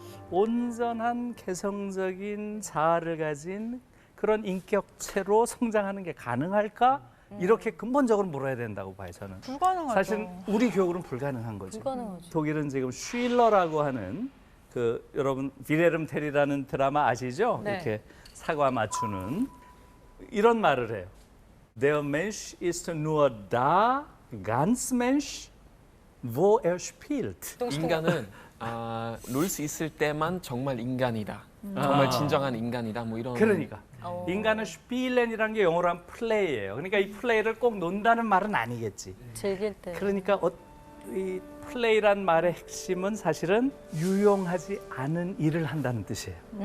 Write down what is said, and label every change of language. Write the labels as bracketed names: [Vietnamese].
[Korean] 온전한 개성적인 자아를 가진 그런 인격체로 성장하는 게 가능할까? 이렇게 근본적으로 물어야 된다고 봐요, 저는. 불가능하죠. 사실 우리 교육은 불가능한 거죠. 불가능하죠. 독일은 지금 쉴러라고 하는 그 여러분 비레름 텔이라는 드라마 아시죠? 네. 이렇게 사과 맞추는 이런 말을 해요. [German] Der Mensch ist nur da, ganz Mensch, wo er spielt. [Korean] 인간은 놀 수 있을 때만 정말 인간이다. 정말 진정한 인간이다. 뭐 이런. 그러니까 인간은 스필렌이라는 게 영어로 하면 플레이예요. 그러니까 이 플레이를 꼭 논다는 말은 아니겠지. 즐길 때. 그러니까 이 플레이란 말의 핵심은 사실은 유용하지 않은 일을 한다는 뜻이에요.